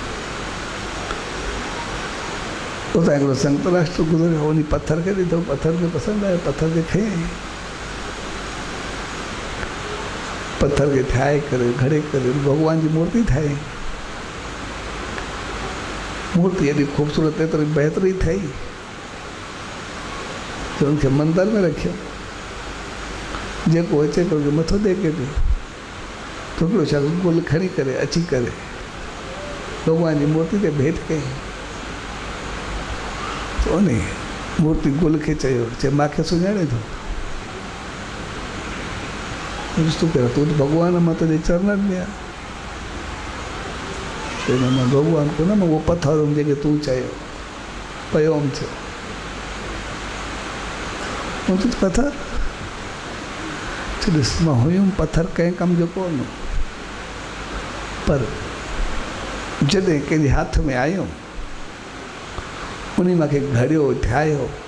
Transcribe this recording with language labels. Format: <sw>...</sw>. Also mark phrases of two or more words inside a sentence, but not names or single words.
<sd>उतां हिकिड़ो संत राष्ट्र गुज़रियो, उन पथर खे ॾिठो, पथर खे पसंदि आयो, पथर खे खयईं, पथर खे ठाहे करे घड़े करे भॻवान जी मूर्ति ठाही। मूर्ति एॾी ख़ूबसूरत, एतिरी बहितरी ठही जो उनखे मंदर में रखियो, जेको अचे थो मथो टेके पियो, हिकिड़ो छा गुल खणी करे अची करे भगवान जी मूर्ति ते भेंट कई तो उन मूर्ति गुल खे चयो मूंखे सुञाणे थो तूं कहिड़ो तूं त भॻवान मां तुंहिंजे चरणनि में आहे चवंदो मां भॻवान कोन मां उहो पथर हुउमि जेके तूं चयो पियो हुउमि थियो तूं पथर ॾिस मां हुयुमि पथर कंहिं कम जो कोन पर जॾहिं कंहिंजे हथ में आयुमि उन मूंखे घड़ियो ठाहियो</sd>